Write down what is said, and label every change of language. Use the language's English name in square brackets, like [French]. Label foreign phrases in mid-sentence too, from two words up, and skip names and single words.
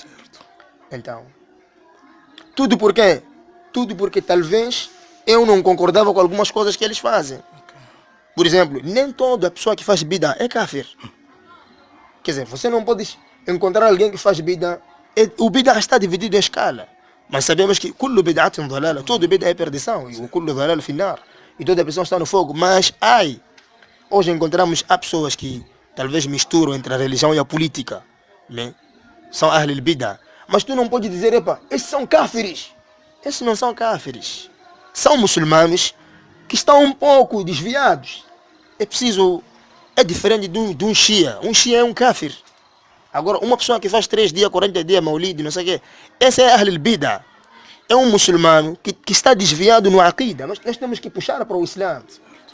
[Portuguese] Então, tudo por quê? Tudo porque talvez eu não concordava com algumas coisas que eles fazem. Por exemplo, nem toda pessoa que faz bid'a é kafir. Quer dizer, você não pode encontrar alguém que faz bid'a O bid'ah está dividido em escala. Mas sabemos que [Arabic] كل بدعة ضلالة, [Portuguese] todo bid'ah é perdição, e o [Arabic] كل ضلالة في النار, [Portuguese] e toda a pessoa está no fogo. Mas, hoje encontramos há pessoas que talvez misturam entre a religião e a política, né? São [Arabic] أهل البدعة. [Portuguese] Mas tu não pode dizer, epa, esses são káfiris. Esses não são káfiris. São muçulmanos que estão um pouco desviados. É diferente de um shia. Um shia é um káfir. Agora, uma pessoa que faz 3 dias, 40 dias, maulid, não sei o quê, esse é [Arabic] أهل البدعة. [Portuguese] É um muçulmano que está desviado no aqida. Nós temos que puxar para o Islã.